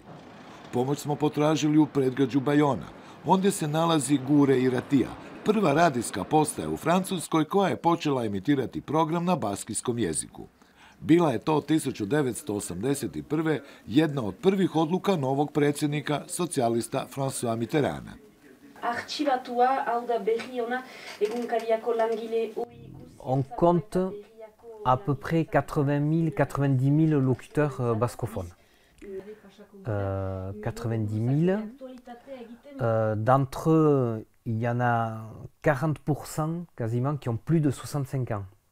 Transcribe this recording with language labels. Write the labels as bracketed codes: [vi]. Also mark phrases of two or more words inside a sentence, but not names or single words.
[hr] Pomoć smo potražili u predgrađu Bayonna. Ondje se nalazi Gure i Ratija, prva radijska postaja u Francuskoj koja je počela emitirati program na baskijskom jeziku. Bila je to 1981. jedna od prvih odluka novog predsjednika socijalista François Mitterranda. [fr] On compte à peu près 80 000, 90 000 locuteurs bascophones. 90 000. D'entre eux, il y en a 40% quasiment qui ont plus de 65 ans.